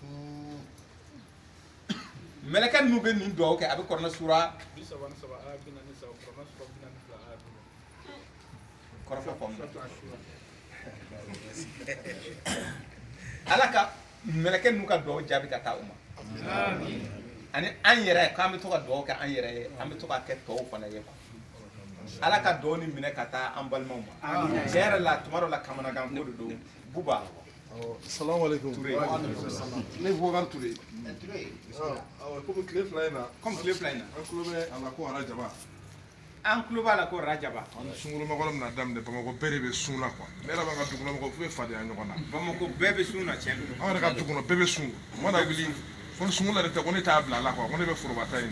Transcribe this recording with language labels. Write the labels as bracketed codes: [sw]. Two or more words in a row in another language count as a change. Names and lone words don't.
[bm] mɛlɛkɛ ninnu bɛ nin dugawu kɛ a bɛ kɔrɔnɛ sura kɔrɔfɔ faamu ala ka mɛlɛkɛ ninnu ka dugawu jaabi ka taa u ma ani an yɛrɛ k'an bɛ to ka dugawu kɛ an yɛrɛ ye an bɛ to ka kɛ tɔw fana ye ala ka dugawu nin minɛ ka taa an balimaw ma tiɲɛ yɛrɛ la tuma dɔ la kamanagan ko de don buba [ar] السلام عليكم. [bm] Ne yi Bubakar Ture. Komi tile fila in na. Komi tile fila in na. An tulo bɛ a la ko Arajaba. An tulo b'a la ko Rajaba. Sunkurumakɔnɔ bɛna daminɛ Bamakɔ bɛɛ de bɛ sun na quoi. Ne yɛrɛ b'an ka dugukɔnɔ mɔgɔw f'u ye fadenya ɲɔgɔn na. Bamakɔ bɛɛ bɛ sun na tiɲɛ don. An yɛrɛ ka du kɔnɔ bɛɛ bɛ sun. U mana wuli ko ni sunkalo yɛrɛ tɛ ko ne t'a bila a la quoi ko ne bɛ forobata in na.